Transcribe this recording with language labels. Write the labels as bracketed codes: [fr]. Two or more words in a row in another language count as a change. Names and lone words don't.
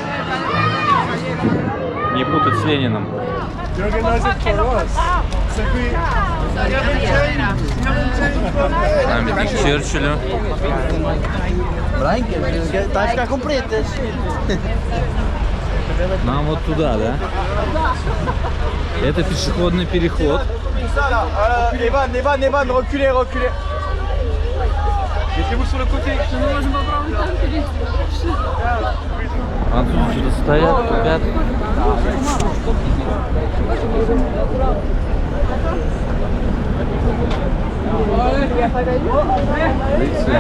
[ru] Не путать с Лениным. Памятник Черчиллю. Нам вот туда, да? Это пешеходный переход. [fr] Evan, reculez. Mettez-vous sur le côté. [ru] А тут что-то стоят, тупят. Видите?